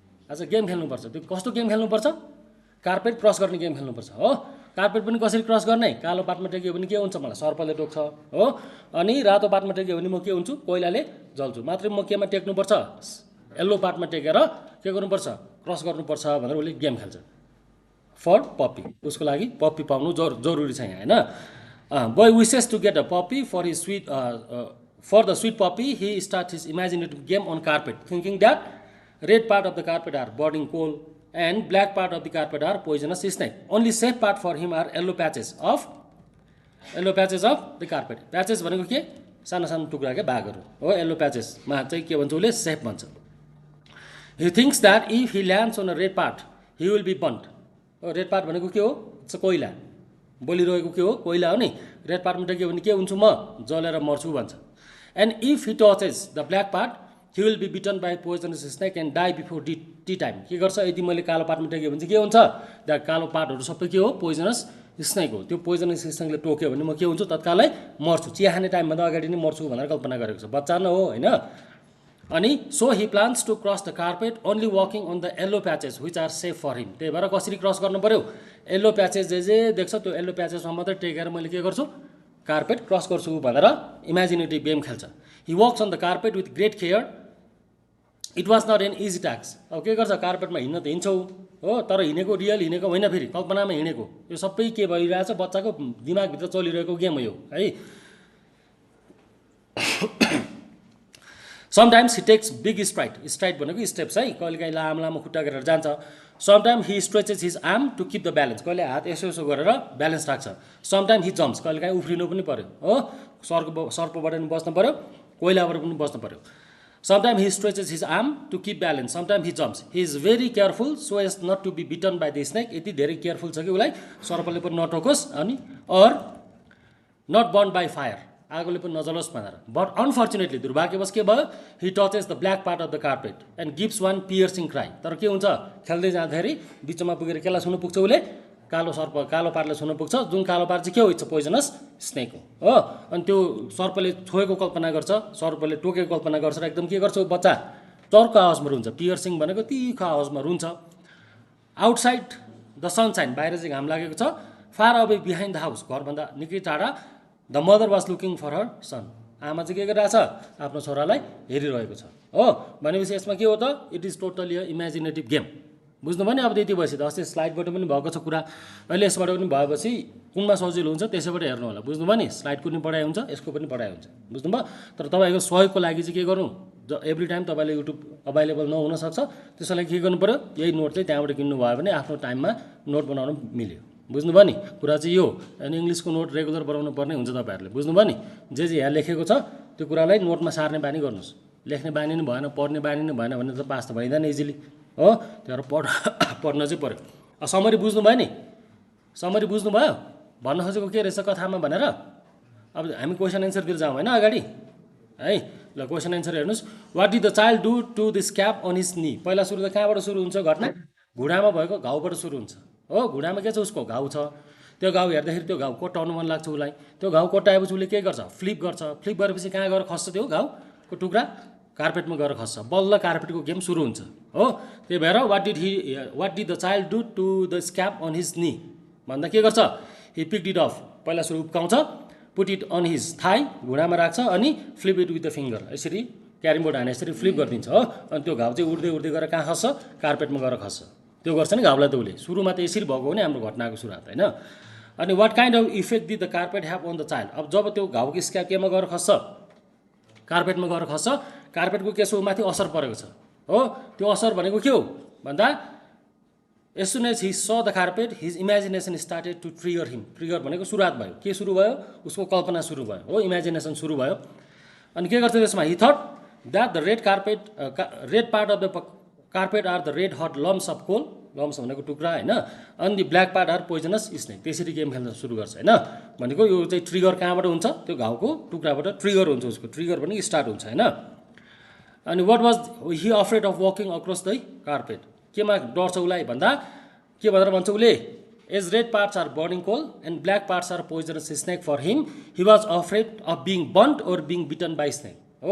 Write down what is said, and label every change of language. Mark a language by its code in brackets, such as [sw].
[ne] आज गेम खेल्नुपर्छ त्यो कस्तो गेम खेल्नुपर्छ कार्पेट क्रस गर्ने गेम खेल्नुपर्छ हो कार्पेट पनि कसरी क्रस गर्ने कालो पातमा टेक्यो भने के हुन्छ मलाई सर्पले टोक्छ हो अनि रातो पातमा टेक्यो भने म के हुन्छु कोइलाले जल्छु मात्रै म केमा टेक्नुपर्छ येल्लो पार्टमा टेकेर के गर्नुपर्छ क्रस गर्नुपर्छ भनेर उसले गेम खेल्छ फर पप्पी उसको लागि पप्पी पाउनु जरुरी छ यहाँ होइन [en] Boy wishes to get a puppy for the sweet puppy he start his imaginative game on carpet thinking that Red part of the carpet are burning coal and black part of the carpet are poisonous snake. Only safe part for him are yellow patches of the carpet. [ne] Patches भनेको के सानो सानो टुक्राका भागहरू हो. Yellow प्याचेसमा चाहिँ के भन्छ उसले सेफ भन्छ. [en] He thinks that if he lands on a red part he will be burnt. [ne] Red part भनेको के हो? कोइला. बोलिरहेको के हो? कोइला हो नि. रेड पार्टमा के भने के हुन्छु म? जलेर मर्छु भन्छ. [en] And if he touches the black part he will be bitten by poisonous snake and die before tea time. [ne] के गर्छ? यदि मैले कालो पार्टमा टेक्यो भने चाहिँ के हुन्छ? त्यो कालो पार्टहरू सबै के हो? पोइजनस स्नेक हो. त्यो पोइजनस स्नेकले टोक्यो भने म के हुन्छु? तत्कालै मर्छु. चिया खाने टाइमभन्दा अगाडि नै मर्छु भनेर कल्पना गरेको छ. बच्चा न हो हैन. अनि [en] so he plans to cross the carpet only walking on the yellow patches which are safe for him. [ne] त्यही भएर कसरी क्रस गर्नु पर्यो? येल्लो प्याचेस जे देख्छ त्यो येल्लो प्याचेसमा मात्रै टेकेर मैले के गर्छु? कार्पेट क्रस गर्छु भनेर इमेजिनेटिभ गेम खेल्छ. [en] He walks on the carpet with great care. It was not an easy task. [ne] अब के गर्छ? कार्पेटमा हिँड्न त हिँड्छौ हो, तर हिँडेको रियल हिँडेको होइन, फेरि कल्पनामा हिँडेको. यो सबै के भइरहेछ? बच्चाको दिमागभित्र चलिरहेको गेम हो यो है. [en] Sometimes he takes big stride. [ne] Stride भनेको स्टेप्स है. कहिलेकाहीँ लामो लामो खुट्टा गरेर जान्छ. [en] Sometimes he stretches his arm to keep the balance. [ne] कहिले हात यसो यसो गरेर ब्यालेन्स राख्छ. [en] Sometimes he jumps. [ne] कहिलेकाहीँ उफ्रिनु पनि पर्यो हो. सर्पबाट पनि बस्नु पर्यो, कोइलाबाट पनि बस्नु पर्यो. [en] Sometimes he stretches his arm to keep balance. Sometimes he jumps. He is very careful so as not to be bitten by the snake. [ne] यति धेरै केयरफुल छ कि उसलाई सर्पले पनि नटोकोस् अनि [en] or not burned by fire. [ne] आगोले पनि नजलोस् भनेर. [en] But unfortunately [ne] दुर्भाग्यवश के भयो? [en] He touches the black part of the carpet and gives one piercing cry. [ne] तर के हुन्छ? खेल्दै जाँदाखेरि बिचमा पुगेर केलाई सुन्नु पुग्छ उसले? कालो पार्टले सुन्नु पुग्छ. जुन कालो पार्ट चाहिँ के हो? [en] it's poisonous snake [ne] हो. अनि त्यो सर्पले छोएको कल्पना गर्छ, सर्पले टोकेको कल्पना गर्छ र एकदम के गर्छ बच्चा? चर्को आवाजमा रुन्छ. पियर्सिङ भनेको तीखो आवाजमा रुन्छ. [en] outside the sunshine, [ne] बाहिर चाहिँ घाम लागेको छ. [en] far away behind the house, [ne] घरभन्दा निकै टाढा. [en] the mother was looking for her son, [ne] आमा चाहिँ के गरिरहेछ? आफ्नो छोरालाई हेरिरहेको छ हो. भनेपछि यसमा के हो त? [en] It is totally a imaginative game. [ne] बुझ्नु भयो नि? अब त्यति भएपछि त अस्ति स्लाइडबाट पनि भएको छ कुरा, अहिले यसबाट पनि भएपछि कुनमा सजिलो हुन्छ त्यसैबाट हेर्नु होला. बुझ्नु भयो नि? स्लाइडको पनि पढाइ हुन्छ, यसको पनि पढाइ हुन्छ. बुझ्नु भयो? तर तपाईँको सहयोगको लागि चाहिँ के गर्नु? एभ्री टाइम तपाईँले युट्युब अभाइलेबल नहुनसक्छ, त्यसको लागि के गर्नु पऱ्यो? यही नोट चाहिँ त्यहाँबाट किन्नु भयो भने आफ्नो टाइममा नोट बनाउनु मिल्यो. बुझ्नु भयो नि? कुरा चाहिँ यो. अनि इङ्ग्लिसको नोट रेगुलर बनाउनु पर्ने हुन्छ तपाईँहरूले. बुझ्नु भयो नि? जे यहाँ लेखेको छ त्यो कुरालाई नोटमा सार्ने बानी गर्नुहोस्. लेख्ने बानी नै भएन, पढ्ने बानी नै भएन भने त पास त भइँदैन इजिली हो. त्यहाँबाट पढ्न चाहिँ पऱ्यो. समरी बुझ्नु भयो नि? समरी बुझ्नु भयो? भन्न खोजेको के रहेछ कथामा भनेर? अब हामी क्वेसन एन्सरतिर जाउँ होइन अगाडि है. ल क्वेसन एन्सर हेर्नुहोस्. [en] What did the child do to this cap on his knee? [ne] पहिला सुरु त कहाँबाट सुरु हुन्छ घटना? घुँडामा भएको घाउबाट सुरु हुन्छ हो. घुँडामा के छ? उसको घाउ छ. त्यो घाउ हेर्दाखेरि त्यो घाउ कोट्टाउनु मन लाग्छ उसलाई. त्यो घाउ कोट्टाएपछि उसले के गर्छ? फ्लिप गर्छ. फ्लिप गरेपछि कहाँ गएर खस्छ? त्यो घाउको टुक्रा कार्पेटमा गएर खस्छ. बल्ल कार्पेटको गेम सुरु हुन्छ हो. त्यही भएर [en] what did the child do to the scab on his knee [ne] भन्दा के गर्छ? [en] He picked it off. [ne] पहिला सुरु उप्काउँछ, [en] put it on his thigh, [ne] घुँडामा राख्छ अनि [en] Flip it with the finger. [ne] यसरी क्यारिम बोर्ड हाने यसरी फ्लिप गरिदिन्छ हो. अनि त्यो घाउ चाहिँ उड्दै उड्दै गएर कहाँ खस्छ? कार्पेटमा गएर खस्छ. त्यो गर्छ नि घाउलाई त उसले. सुरुमा त यसरी भएको हो नि हाम्रो घटनाको सुरुवात होइन. अनि [en] What kind of effect did the carpet have on the child? [ne] अब जब त्यो घाउको स्क्याप केमा गएर खस्छ? कार्पेटमा गएर खस्छ. कार्पेटको के छ? माथि असर परेको छ हो. त्यो असर भनेको के हो भन्दा [en] as soon as he saw the carpet his imagination started to trigger him. [ne] Trigger भनेको सुरुवात भयो. के सुरु भयो? उसको कल्पना सुरु भयो हो. इमेजिनेसन सुरु भयो. अनि के गर्छ त्यसमा? [en] he thought that the red part of the carpet are the red hot lumps of coal. [ne] Lumps भनेको टुक्रा होइन. अनि [en] the black part are poisonous snake. [ne] त्यसरी गेम खेल्न सुरु गर्छ होइन. भनेको यो चाहिँ ट्रिगर कहाँबाट हुन्छ? त्यो घाउको टुक्राबाट ट्रिगर हुन्छ. उसको ट्रिगर भनेको स्टार्ट हुन्छ होइन. [en] अनि what was he afraid of walking across the carpet? [ne] केमा डर छ उसलाई भन्दा के भनेर भन्छ उसले? [en] As red parts are burning coal and black parts are poisonous snake for him he was afraid of being burnt or being bitten by snake हो.